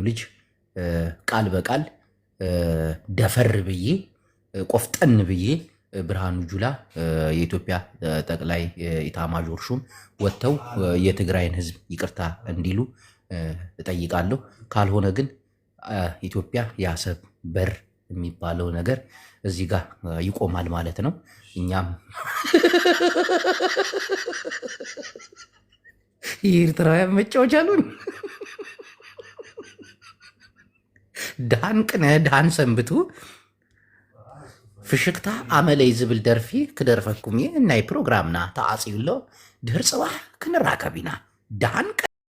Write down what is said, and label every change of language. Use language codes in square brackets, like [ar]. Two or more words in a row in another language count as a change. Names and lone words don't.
[am] ልጅ ቃል በቃል ደፈር ብዬ ቆፍጠን ብዬ ብርሃኑ ጁላ የኢትዮጵያ ጠቅላይ ኢታማዦር ሹም ወጥተው የትግራይን ህዝብ ይቅርታ እንዲሉ እጠይቃለሁ። ካልሆነ ግን ኢትዮጵያ የአሰብ በር የሚባለው ነገር እዚህ ጋር ይቆማል ማለት ነው። እኛም የኤርትራውያን መጫወቻ አሉን። [ti] ዳን ቅነ ዳን ሰንብቱ ፍሽክታ አመለይ ዝብል ደርፊ ክደርፈኩም እናይ ፕሮግራምና ተዓፂውሎ ድህር ፅባሕ ክንራከብ ኢና ዳን